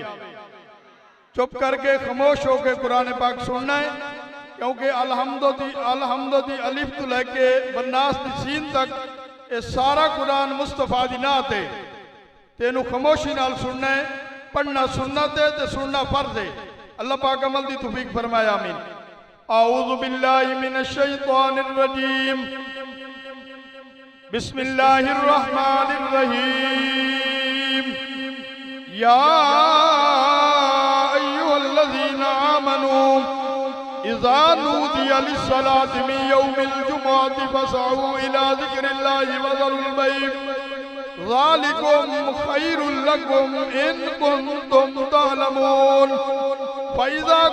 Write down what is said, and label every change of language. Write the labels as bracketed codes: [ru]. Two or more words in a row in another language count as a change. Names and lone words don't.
[pa] چپ کرکے خاموش ہوکے قرآن پاک سننا ہے کیونکہ الحمد دی الف تو لیکے بناس دی سین تک یہ سارا قرآن مصطفیٰ دی نعت ہے. تینوں خاموشی نال سننا ہے۔ پڑھنا سنت ہے تے سننا فرض ہے. اللہ پاک عمل دی توفیق فرمایا آمین. [ar] أعوذ بالله من الشيطان الرجيم بسم الله الرحمن الرحيم يا أيها الذين آمنوا إذا نودي للصلاة من يوم الجمعة فاسعوا إلى ذكر الله وذروا البيع ذلكم خير لكم إن كنتم تعلمون فإذا